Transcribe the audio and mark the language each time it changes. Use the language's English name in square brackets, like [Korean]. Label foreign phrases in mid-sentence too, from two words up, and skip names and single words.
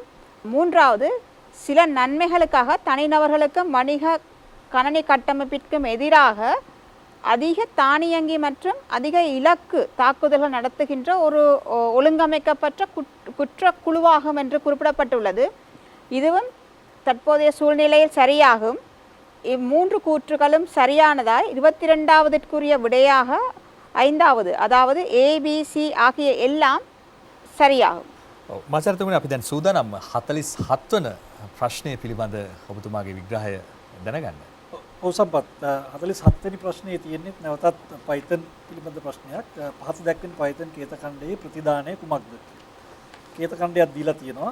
[Tamil] மூன்றாவது சில நன்மைகளுக்காக தனிநபர்களுக்கும் வணிக கணனி கட்டமைப்பிற்கும் எதிராக அதிக தானியங்கி மற்றும் அதிக இலக்கு தாக்குதல்கள் நடத்துகின்ற ஒரு ஒழுங்கமைக்கப்பட்ட குற்ற குழுவாகும் என்று குறிப்பிடப்பட்டுள்ளது. இதுவும் தற்போதைய சூழ்நிலையில் சரியாகும். இம்மூன்று கூற்றுகளும் சரியானதாய் 22வதுக்குரிய விடையாக 5வது அதாவது ABC ஆகிய எல்லாம் சரியாகும். [Sinhala] ඔව් මාචාර්යතුමනි අපි දැන් සූදානම් 47 වන ප්‍රශ්නය පිළිබඳ ඔබතුමාගේ විග්‍රහය දැනගන්න. ඔව් සම්පත් 47 වෙනි ප්‍රශ්නේ තියෙන්නේ නැවතත් Python පිළිබඳ ප්‍රශ්නයක්. පහත දැක්වෙන Python කේත ඛණ්ඩයේ ප්‍රතිදානය කුමක්ද? කේත ඛණ්ඩයක් දීලා තියෙනවා.